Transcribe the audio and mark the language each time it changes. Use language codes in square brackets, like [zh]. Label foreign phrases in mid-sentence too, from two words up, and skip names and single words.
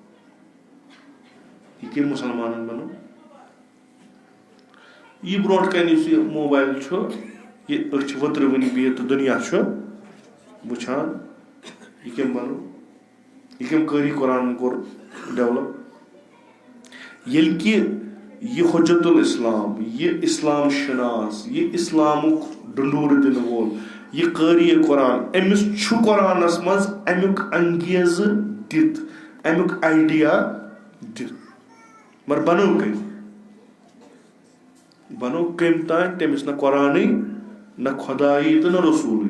[ks] یہِ کٔمۍ مُسلمانن بنوو؟ یہِ برونٛٹھ کَنہِ یُس یہِ موبایل چھُ، یہِ أسۍ چھِ ؤترِ وٕنہِ بِہِتھ تہٕ دُنیا چھُ وٕچھان. یہِ کٔمۍ بنوو؟ یہِ کٔمۍ کٲری قرآنن کوٚر ڈیولپ؟ ییٚلہِ کہِ یہِ حجت الاسلام، یہِ اسلام شناس، یہِ اسلامُک ڈنڈورٕ دِنہٕ وول، یہِ قٲری قرآن، أمِس چھُ قرآنس منٛز امیُک انگیزٕ دِتھ، امیُک آیڈیا دِتھ، مگر بنوو کٔمۍ؟ بنوو کٔمۍ تانۍ؟ تٔمِس نہ قرآنٕے، نہ خۄدایی تہٕ نہ رسوٗلٕے.